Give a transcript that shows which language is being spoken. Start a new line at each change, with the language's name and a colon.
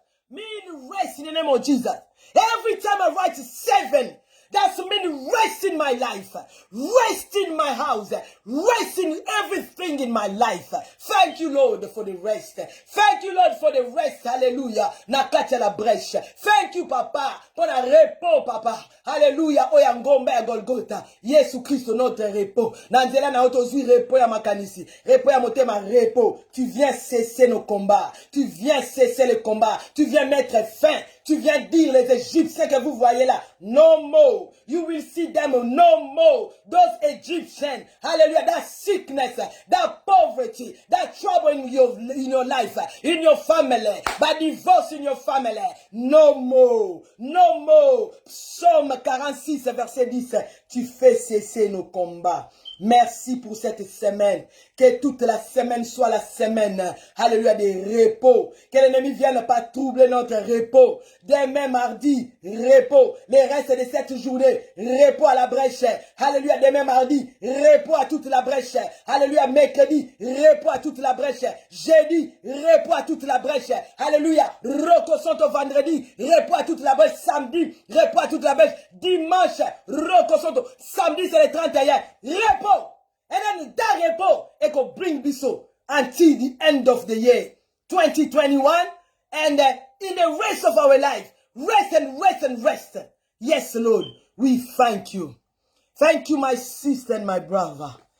English: Mean rest in the name of Jesus. Every time I write 7, that's mean rest in my life, rest in my house, rest in everything in my life. Thank you, Lord, for the rest. Thank you, Lord, for the rest.
Lingala: Hallelujah. Nakata la brèche.
English: Thank you, Papa,
French: pour le repos, Papa.
Lingala: Hallelujah. Oyangombe ya Golgotha. Yesu Christ,
French: notre repos.
Lingala: Nanzela na otozui repos ya makanisi. Repos ya motema repos.
French: Tu viens cesser nos combats. Tu viens cesser les combats. Tu viens mettre fin. Tu viens dire les Égyptiens que vous voyez là.
English: No more. You will see them no more. Those Egyptians. Hallelujah. That sickness. That poverty. That trouble in your life. In your family. That divorce in your family. No more. No more.
French: Psaume 46 verset 10. Tu fais cesser nos combats. Merci pour cette semaine. Que toute la semaine soit la semaine, alléluia, de repos. Que l'ennemi vienne pas troubler notre repos. Demain mardi, repos. Les restes de cette journée, repos à la brèche. Alléluia, demain mardi, repos à toute la brèche. Alléluia, mercredi, repos à toute la brèche. Jeudi, repos à toute la brèche. Alléluia, Roko Santo vendredi, repos à toute la brèche. Samedi, repos à toute la brèche. Dimanche, Roko Santo. Samedi, c'est le 31. Repos.
English: And then that repos, it will bring this so until the end of the year 2021, and in the rest of our life, rest and rest and rest. Yes, Lord, we thank you. Thank you, my sister and my brother.